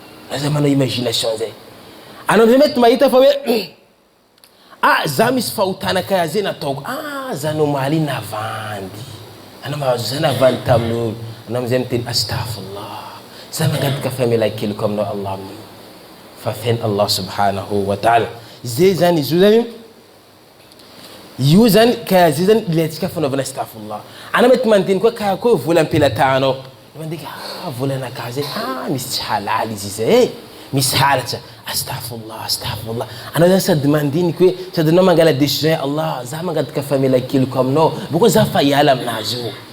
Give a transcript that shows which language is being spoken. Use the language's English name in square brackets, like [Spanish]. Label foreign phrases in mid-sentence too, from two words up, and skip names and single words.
[Malagasy] Anao zay manao imagination zay. Anao zay mety mahita fa hoe, ah, za misy fahotana karaha zay nataoko. Ah, za nomaly navandy. Anao mahazo za navandy tamin'ny olo. Anao amin'izay miteny astaghfirullah. Za mangataka famelan-keloko aminao Allah amin'io. Fa feno Allah [Arabic] سبحانه وتعالى. [Malagasy] Zay zany izy io zany. Io zany, karaha zay zany ilaintsika fanaovana astaghfirullah. Anao mety mandiny koa karaha koa vola am-pelantanao. Mandika, ah, vola anakahy zay, ah, misy tsy halala izy zay, eh. Misy halatra. Astaghfirullah, astaghfirullah. Anao zany sady mandiniky hoe, sady anao mangala décision, "Allah, za mangataka famelan-keloko aminao, boko za fa hiala aminazy io."